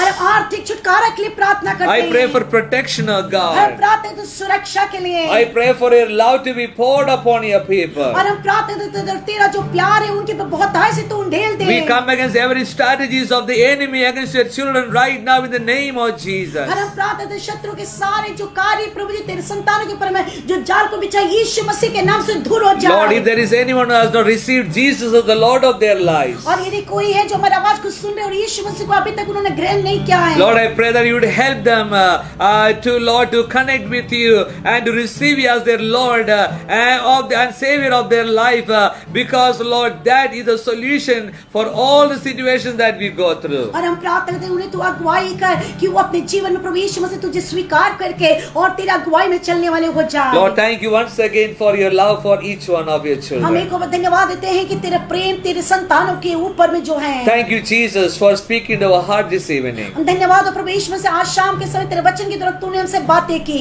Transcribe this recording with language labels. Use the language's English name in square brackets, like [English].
[Hindi] और आर्थिक छुटकारा के लिए प्रार्थना करते [English] I [Hindi] हैं। [English] pray for protection, oh [Hindi] और [English] God. [Hindi] प्रार्थना करते हैं सुरक्षा के लिए। [English] I pray for your love to be poured upon your people. [Hindi] और हम प्रार्थना करते हैं तेरा जो प्यार है उनके पर बहुत से तू ढेल दे। [English] We come against every strategies of the enemy against your children right now in the name of Jesus. [Hindi] और हम प्रार्थना करते हैं शत्रु के सारे जो कार्य प्रभु जी तेरे संतानों के ऊपर में जो जाल को बिछा यीशु मसीह के नाम से दूर हो जाए। [English] Lord, if there is anyone who has not received Jesus as the Lord of their lives, [Hindi] और यदि कोई है जो हमारी आवाज को सुन रहे और यीशु मसीह को अभी तक उन्होंने ग्रहण नहीं किया है, [English] Lord, I pray that you would help them to connect with you and to receive you as their Lord and Savior of their life, because Lord, that is the solution for all the situations that we go through. [Hindi] और हम प्रार्थना करते हैं उन्हें तू अगुवाई कर कि वो अपने जीवन में प्रभु यीशु मसीह तुझे स्वीकार करके और तेरा अगुवाई में चलने वाले हो जाए। [English] Lord, thank you once again for your love for each one of your [Hindi] हम [English] children. [Hindi] एक और धन्यवाद देते हैं कि तेरा प्रेम तेरे संतानों के ऊपर में जो है। [English] Thank you, Jesus, for speaking to our heart this evening. [Hindi] हम धन्यवाद हो प्रभु यीशु मसीह आज शाम के समय तेरे वचन के द्वारा तूने हमसे बातें की।